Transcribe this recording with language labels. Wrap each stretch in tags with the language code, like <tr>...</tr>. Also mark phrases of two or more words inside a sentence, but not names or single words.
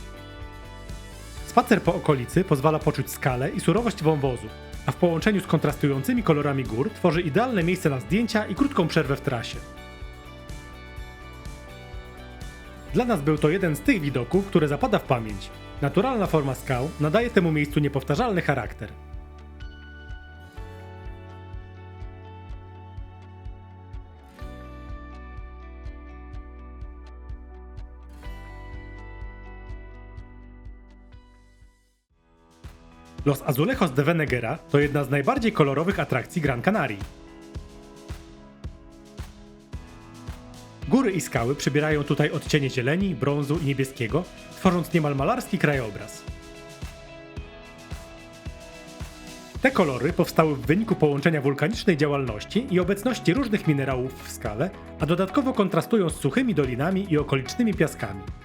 <pl>Spacer po okolicy pozwala poczuć skalę i surowość wąwozu, a w połączeniu z kontrastującymi kolorami gór tworzy idealne miejsce na zdjęcia i krótką przerwę w trasie. Dla nas był to jeden z tych widoków, które zapada w pamięć. Naturalna forma skał nadaje temu miejscu niepowtarzalny charakter. Los Azulejos de Veneguera to jedna z najbardziej kolorowych atrakcji Gran Canarii. Góry i skały przybierają tutaj odcienie zieleni, brązu i niebieskiego, tworząc niemal malarski krajobraz. Te kolory powstały w wyniku połączenia wulkanicznej działalności i obecności różnych minerałów w skale, a dodatkowo kontrastują z suchymi dolinami i okolicznymi piaskami.</pl>